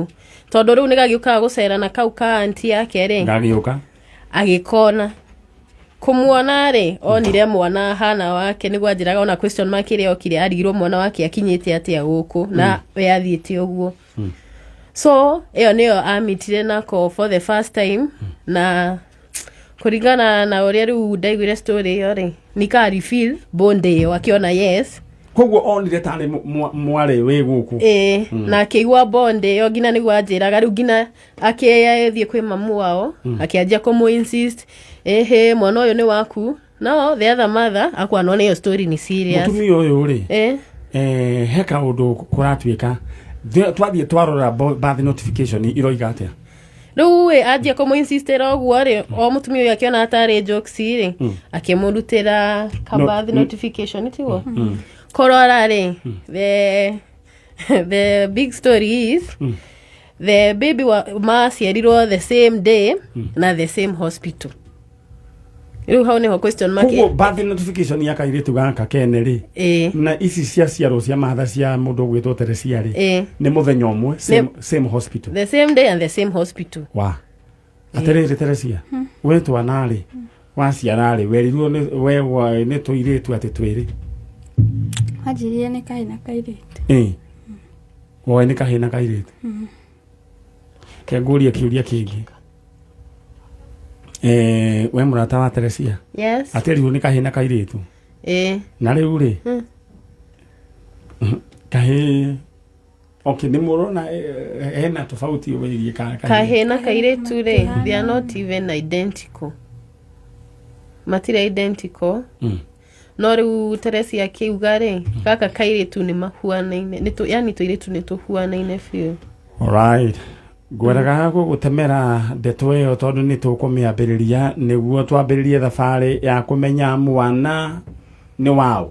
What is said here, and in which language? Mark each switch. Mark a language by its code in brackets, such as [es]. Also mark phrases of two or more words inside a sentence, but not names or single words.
[ki] Tondũ rĩu nĩ gagĩũkaga gũcerana kau ka aunty yake rĩ. Gagĩũka? Agĩkona. Kũmuona rĩ, onire mwana hana wake, nĩguo anjĩraga ona [en] question mark [ki] ĩrĩa okire arigirwo mwana wake akinyĩte atĩa gũkũ, na we athiĩte ũguo. So ĩyo nĩyo amitire nako [en] for the first time, [ki] na kũringana na ũrĩa rĩu ndaiguire story ĩyo rĩ, nika refill bonde ĩyo akiona yes. Koguo onire tarĩ mwarĩ wĩ gũkũ. Na akĩigua bonde ĩyo nginya nĩguo anjĩraga, rĩu nginya akĩthiĩ kwĩ mamu wao, akĩanjia kũmũ-insist, mwana ũyũ nĩ waku. No [en] the other mother [ki] akwana ona ĩyo story nĩ serious. Mũtumia ũyũ rĩ, he kaũndũ kũratuĩka, twathiĩ twarora [en] birth notification [ki] iroiga atĩa? Rĩu anjia kũmũ-insistĩra ũguo rĩ, o mũtumia ũyũ akĩona atarĩ jokes rĩ, akĩmũrutĩra ka [en] birth notification [ki] tiguo. Korora rĩ, [en] the big story is the baby maciarirwo the same day na the same hospital. [ki] Rĩu hau nĩho [en] question mark. [ki] Koguo [en] birth notification [ki] ya kairĩtu gaka kene rĩ, na ici ciaciarwo cia mahatha cia mũndũ ũgwĩtwo Teresia rĩ, nĩ mũthenya ũmwe, [en] same hospital. The same day and the same hospital. [ki] Atĩrĩrĩ Teresia, we twana rĩ, waciara rĩ, werirwo nĩ tũirĩtu atĩ twĩrĩ? Anjĩrire nĩ kahĩ na kairĩtu. Woĩ nĩ kahĩ na kairĩtu. Ke ngũrie kĩũria kĩngĩ. We mũrata wa Teresia? Yes. Aterirwo nĩ kahĩ na kairĩtu? Na rĩu rĩ, kahĩ nĩ mũrona hena tofauti wĩgiĩ kahĩ na kairĩtu rĩ, [en] they are not even identical. [ki] Matirĩ identical. No rĩu Teresia akiuga rĩ, gaka kairĩtu nĩ mahuanaine, yani tũirĩtu nĩ tũhuanaine biũ. Alright. Ngweraga gũgũtemera ndeto ĩyo tondũ nĩ tũkũmĩambĩrĩria nĩguo twambĩrĩrie thabarĩ ya kũmenya mwana nĩ wao.